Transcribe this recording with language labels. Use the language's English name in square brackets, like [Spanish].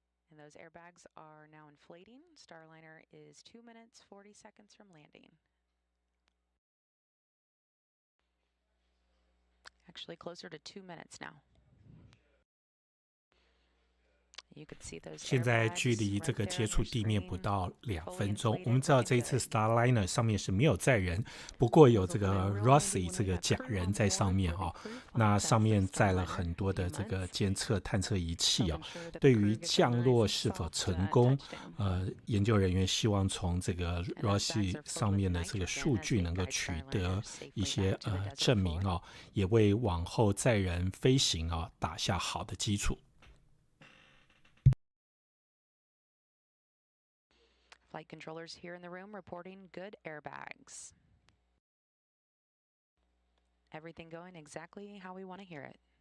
[English] And those airbags are now inflating. Starliner is 2 minutes, 40 seconds from landing. Actually closer to 2 minutes now. You could see those [Chinese] 现在距离这个接触地面不到2分钟。我们知道这一次 Starliner 上面是没有载人，不过有这个 Rossi 这个假人在上面哦。那上面载了很多的这个监测探测仪器哦。对于降落是否成功，研究人员希望从这个 Rossi 上面的这个数据能够取得一些证明哦，也为往后载人飞行哦打下好的基础。 [English] Flight controllers here in the room reporting good airbags. Everything going exactly how we want to hear it.